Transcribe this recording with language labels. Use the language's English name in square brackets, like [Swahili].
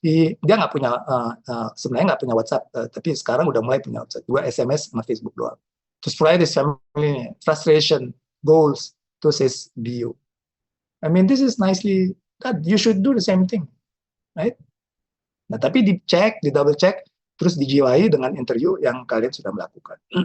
[Indonesian] Dia nggak punya, sebenarnya nggak punya WhatsApp, tapi sekarang udah mulai punya WhatsApp. 2 SMS sama Facebook doang. Terus [English] provide his family, frustration, goals, terus his BU. I mean, this is nicely done. You should do the same thing, right? [Indonesian] Nah, tapi dicek, di double check, terus dijiwai dengan interview yang kalian sudah melakukan.